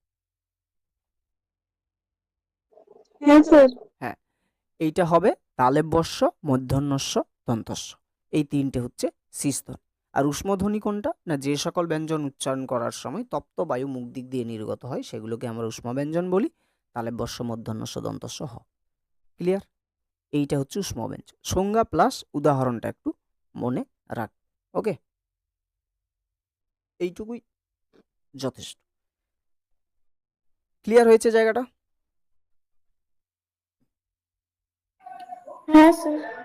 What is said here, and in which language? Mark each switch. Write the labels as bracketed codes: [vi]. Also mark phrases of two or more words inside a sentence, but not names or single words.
[bn] হ্যাঁ স্যার। হ্যাঁ, এইটা হবে তালব্যস্য, মূর্ধন্যস্য, দন্তস্য, এই তিনটে হচ্ছে শীষ ধ্বনি। আর উষ্মধ্বনি কোনটা না, যে সকল ব্যঞ্জন উচ্চারণ করার সময় তপ্ত বায়ু মুখ দিক দিয়ে নির্গত হয় সেগুলোকে আমরা উষ্ম ব্যঞ্জন বলি, তালব্যস্য, মূর্ধন্যস্য, দন্তস্য, হ। ক্লিয়ার? এইটা হচ্ছে উষ্ম ব্যঞ্জন। সংজ্ঞা প্লাস উদাহরণটা একটু মনে রাখ। ওকে, এইটুকুই যথেষ্ট। ক্লিয়ার হয়েছে জায়গাটা? হ্যাঁ স্যার।